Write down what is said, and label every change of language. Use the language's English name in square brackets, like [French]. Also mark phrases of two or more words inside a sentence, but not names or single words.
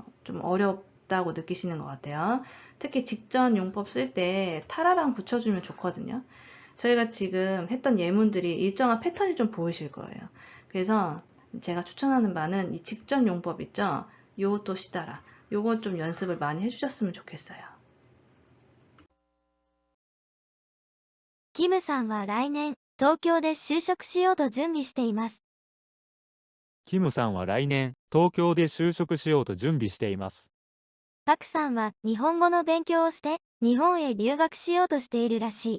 [Korean] 좀 어렵다고 느끼시는 것 같아요. 특히 직전 용법 쓸 때 타라랑 붙여주면 좋거든요. 저희가 지금 했던 예문들이 일정한 패턴이 좀 보이실 거예요. 그래서 제가 추천하는 바는 이 직전 용법 있죠? [Japanese] ようとしたら. [Korean] 요거 좀 연습을 많이 해주셨으면 좋겠어요. [Japanese] キムさんは来年、東京で就職しようと準備しています。キムさんは来年、東京で就職しようと準備しています。パクさんは日本語の勉強をして、日本へ留学しようとしているらしい。